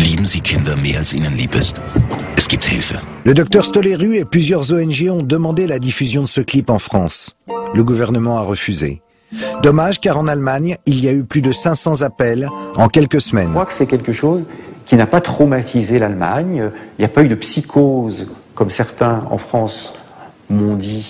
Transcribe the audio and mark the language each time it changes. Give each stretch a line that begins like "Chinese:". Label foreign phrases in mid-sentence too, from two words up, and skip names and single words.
German: sie Kinder mehr als ihnen lieb ist. Es gibt Hilfe.
French: Le docteur Stoleru et plusieurs ONG ont demandé la diffusion de ce clip en France. Le gouvernement a refusé. Dommage, car en Allemagne, il y a eu plus de 500 appels en quelques semaines. Je crois que c'est quelque chose qui n'a pas traumatisé l'Allemagne. Il n'y a pas eu de psychose, comme certains en France m'ont dit.